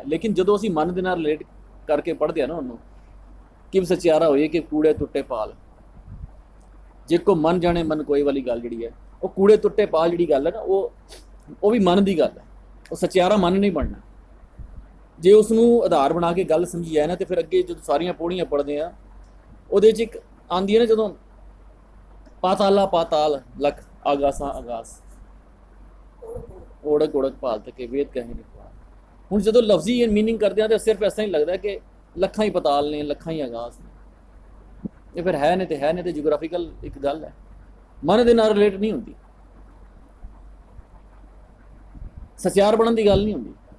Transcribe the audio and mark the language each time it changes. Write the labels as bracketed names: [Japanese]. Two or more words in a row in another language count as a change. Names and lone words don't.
[Punjabi] ਲੇਕਿਨ ਜਦੋਂ ਅਸੀਂ ਮਨ ਦੇ ਨਾਲ ਰਿਲੇਟ ਕਰਕੇ ਪੜ੍ਹਦੇ ਹਾਂ ਨਾ ਉਹਨੂੰ, ਕਿ ਸਚਿਆਰਾ ਹੋਏ ਕਿ ਕੂੜੇ ਟੁੱਟੇ ਪਾਲ, ਜੇ ਕੋ ਮਨ ਜਾਣੇ ਮਨ ਕੋਈ ਵਾਲੀ ਗੱਲ ਜਿਹੜੀ ਹੈ, ਉਹ ਕੂੜੇ ਟੁੱਟੇ ਪਾਲ ਜਿਹੜੀ ਗੱਲ ਹੈ ਨਾ, ਉਹ ਵੀ ਮਨ ਦੀ ਗੱਲ ਹੈ। ਉਹ ਸਚਿਆਰਾ ਮਨ ਨਹੀਂ ਬਣਨਾ। ਜੇ ਉਸ ਨੂੰ ਆਧਾਰ ਬਣਾ ਕੇ ਗੱਲ ਸਮਝੀ ਜਾਏ ਨਾ, ਤੇ ਫਿਰ ਅੱਗੇ ਜਦੋਂ ਸਾਰੀਆਂ ਪੌੜੀਆਂ ਪੜ੍ਹਦੇ ਆ ਉਹਦੇ 'ਚ ਇੱਕ ਆਉਂਦੀ ਹੈ ਨਾ, ਜਦੋਂ ਪਾਤਾਲਾ ਪਾਤਾਲ ਲਖ ਆਗਾਸਾਂ ਆਗਾਸ, ओढ़क ओढ़क पाल तक वेद कहे नहीं पाल। ਹੁਣ ਜਦੋਂ ਲਫ਼ਜ਼ੀ ਮੀਨਿੰਗ ਕਰਦੇ ਆ ਤਾਂ ਸਿਰਫ ਇਸ ਤਰ੍ਹਾਂ ਹੀ ਲੱਗਦਾ ਕਿ ਲੱਖਾਂ ਹੀ ਪਤਾਲ ਨੇ, ਲੱਖਾਂ ਹੀ ਆਗਾਜ਼ ਨੇ। ਇਹ ਫਿਰ ਹੈ ਨੇ ਤੇ ਜਿਓਗ੍ਰਾਫੀਕਲ ਇੱਕ ਗੱਲ ਹੈ, ਮਨ ਦੇ ਨਾਲ ਰਿਲੇਟ ਨਹੀਂ ਹੁੰਦੀ, ਸਚਿਆਰ ਬਣਨ ਦੀ ਗੱਲ ਨਹੀਂ ਹੁੰਦੀ।